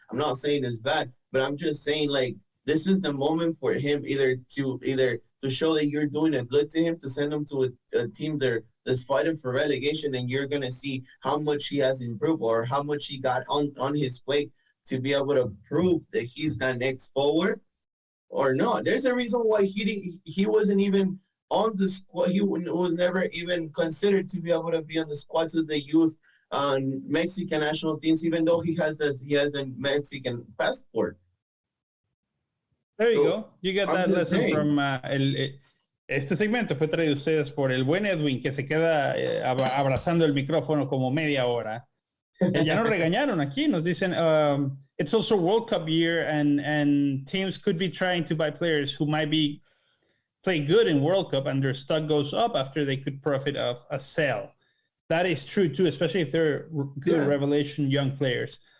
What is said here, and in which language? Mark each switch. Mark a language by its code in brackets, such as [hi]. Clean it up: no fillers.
[en] I'm not saying it's bad, but I'm just saying like this is the moment for him either to show that you're doing a good to him, to send him to a team that's fighting for relegation, and you're gonna see how much he has improved or how much he got on his plate to be able to prove that he's the next forward or not. There's a reason why he wasn't even on the squad. He was never even considered to be able to be on the squads of the youth Mexican national teams, even though he has a Mexican passport. There you go. You get that lesson from [es] este segmento fue traído a ustedes por el buen Edwin, que se queda abrazando el micrófono como media hora. Ya nos regañaron aquí, nos dicen [en] it's also World Cup year and teams could be trying to buy players who might play good in World Cup and their stock goes up after they could profit of a sale. That is true too, especially if they're good revelation young players.